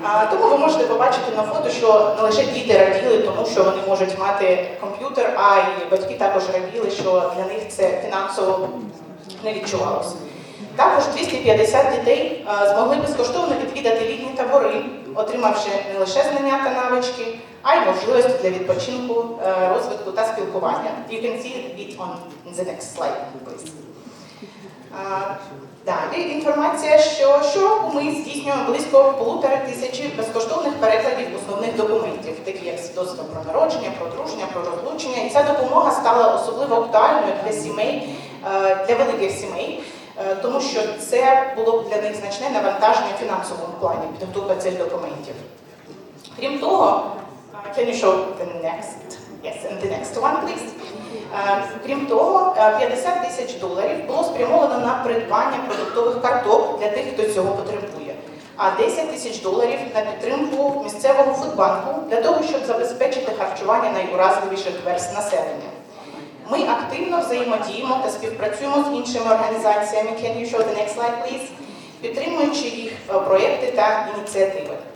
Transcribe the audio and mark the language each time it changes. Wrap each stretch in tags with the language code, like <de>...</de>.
<uk>Тому ви можете побачити на фото, що не лише діти раділи, тому що вони можуть мати комп'ютер, а й батьки також раділи, що для них це фінансово не відчувалося. Також 250 дітей змогли безкоштовно відвідати літні табори, отримавши не лише знання та навички, а й можливості для відпочинку, розвитку та спілкування.</uk> <en>You can see it on the next slide, please.</en> <uk>Далі інформація, що ми здійснюємо близько 1500 безкоштовних перекладів основних документів, такі як свідоцтво про народження, про одруження, про розлучення. І ця допомога стала особливо актуальною для сімей, для великих сімей, тому що це було б для них значне навантаження в фінансовому плані підготовка цих документів. Крім того,</uk> <en>can you show the next? Yes, and the next one, please.</en> <uk>Крім того, $50 000 було спрямовано на придбання продуктових карток для тих, хто цього потребує, а $10 000 на підтримку місцевого фудбанку для того, щоб забезпечити харчування найуразливіших верств населення. Ми активно взаємодіємо та співпрацюємо з іншими організаціями,</uk> <en>can you show the next slide, please,</en> <uk>підтримуючи їх проєкти та ініціативи.</uk>